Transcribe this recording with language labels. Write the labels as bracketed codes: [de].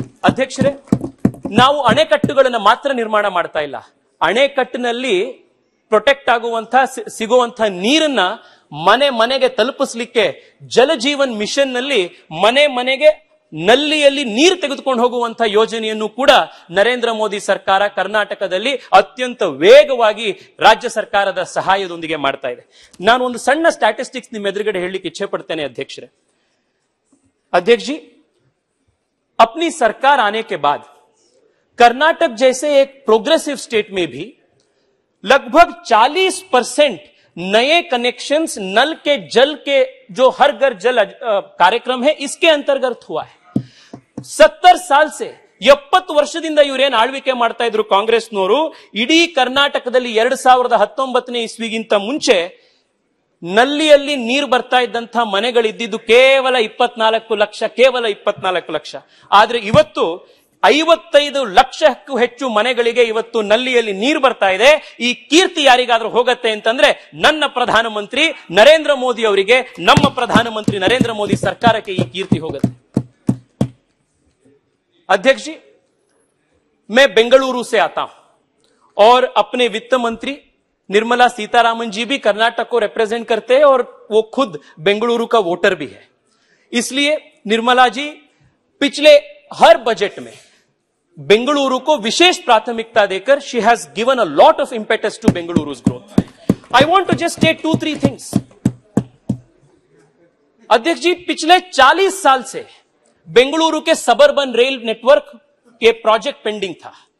[kn] ಅಧ್ಯಕ್ಷರೇ, ನಾವು ಅಣೆಕಟ್ಟುಗಳನ್ನು ಮಾತ್ರ ನಿರ್ಮಾಣ ಮಾಡ್ತಾ ಇಲ್ಲ, ಅಣೆಕಟ್ಟಿನಲ್ಲಿ ಪ್ರೊಟೆಕ್ಟ್ ಆಗುವಂತ ಸಿಗುವಂತ ನೀರನ್ನ ಮನೆ ಮನೆಗೆ ತಲುಪಿಸಲಿಕ್ಕೆ ಜಲಜೀವನ್ ಮಿಷನ್ ನಲ್ಲಿ ಮನೆ ಮನೆಗೆ ನಲ್ಲಿಯಲ್ಲಿ ನೀರು ತೆಗೆದುಕೊಂಡು ಹೋಗುವಂತ ಯೋಜನೆಯನ್ನು ಕೂಡ ನರೇಂದ್ರ ಮೋದಿ ಸರ್ಕಾರ ಕರ್ನಾಟಕದಲ್ಲಿ ಅತ್ಯಂತ ವೇಗವಾಗಿ ರಾಜ್ಯ ಸರ್ಕಾರದ ಸಹಾಯದೊಂದಿಗೆ ಮಾಡ್ತಾ ಇದೆ. ನಾನು ಒಂದು ಸಣ್ಣ ಸ್ಟ್ಯಾಟಿಸ್ಟಿಕ್ಸ್ ನಿಮ್ಮ ಎದುರುಗಡೆ ಹೇಳಲಿಕ್ಕೆ ಇಚ್ಛೆ ಪಡ್ತೇನೆ ಅಧ್ಯಕ್ಷರೇ. [hi] अध्यक्ष जी, अपनी सरकार आने के बाद कर्नाटक जैसे एक प्रोग्रेसिव स्टेट में भी लगभग 40% नए कनेक्शंस नल के जल के जो हर घर जल कार्यक्रम है इसके अंतर्गत हुआ है. 70 साल से [kn] 70 ವರ್ಷದಿಂದ ಇವರೇನು ಆಳ್ವಿಕೆ ಮಾಡ್ತಾ ಇದ್ರು ಕಾಂಗ್ರೆಸ್ನವರು, ಇಡೀ ಕರ್ನಾಟಕದಲ್ಲಿ 2019ನೇ ಇಸ್ವಿಗಿಂತ ಮುಂಚೆ ನಲ್ಲಿಯಲ್ಲಿ ನೀರು ಬರ್ತಾ ಇದ್ದಂತಹ ಮನೆಗಳಿದ್ದಿದ್ದು ಕೇವಲ 24 ಲಕ್ಷ. ಆದ್ರೆ ಇವತ್ತು 55 ಲಕ್ಷಕ್ಕೂ ಹೆಚ್ಚು ಮನೆಗಳಿಗೆ ಇವತ್ತು ನಲ್ಲಿಯಲ್ಲಿ ನೀರು ಬರ್ತಾ ಇದೆ. ಈ ಕೀರ್ತಿ ಯಾರಿಗಾದ್ರೂ ಹೋಗತ್ತೆ ಅಂತಂದ್ರೆ ನನ್ನ ಪ್ರಧಾನಮಂತ್ರಿ ನರೇಂದ್ರ ಮೋದಿ ಅವರಿಗೆ, ನಮ್ಮ ಪ್ರಧಾನಮಂತ್ರಿ ನರೇಂದ್ರ ಮೋದಿ ಸರ್ಕಾರಕ್ಕೆ ಈ ಕೀರ್ತಿ ಹೋಗುತ್ತೆ. [hi] अध्यक्ष जी, मैं बेंगलुरु से आता हूं और अपने वित्त मंत्री निर्मला सीतारामन जी भी कर्नाटक को रिप्रेजेंट करते हैं और वो खुद बेंगलुरु का वोटर भी है. इसलिए निर्मला जी पिछले हर बजट में बेंगलुरु को विशेष प्राथमिकता देकर [en] She has given a lot of impetus to Bengaluru's growth. I want to just state 2-3 things. [hi] अध्यक्ष जी, पिछले 40 साल से बेंगलुरु के सबर्बन रेल नेटवर्क के प्रोजेक्ट पेंडिंग था.